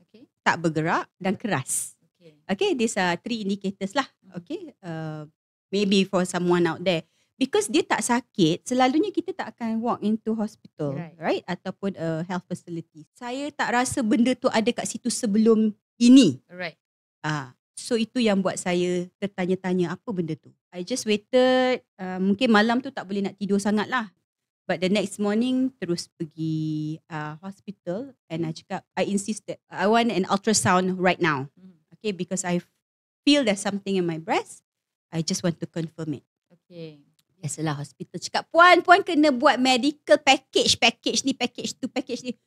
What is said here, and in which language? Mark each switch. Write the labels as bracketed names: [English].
[English] Okay. [Malay] tak bergerak dan keras. [English] Okay. Okay, these are 3 indicators lah. Okay, maybe for someone out there. Because [Malay] dia tak sakit, selalunya kita tak akan [English] walk into hospital, right? Ataupun a health facility. [Malay] Saya tak rasa benda tu ada kat situ sebelum ini. [English] Alright. [Malay] So itu yang buat saya tertanya-tanya apa benda tu. [English] I just waited, [Malay] mungkin malam tu tak boleh nak tidur sangat lah. [English] But the next morning [Malay] terus pergi [English] hospital and I [Malay] cakap, [English] I insisted, I want an ultrasound right now. Okay, because I feel there's something in my breast. I just want to confirm it. Okay. [Malay] Biasalah hospital cakap, puan kena buat medical package ni, package tu, package ni.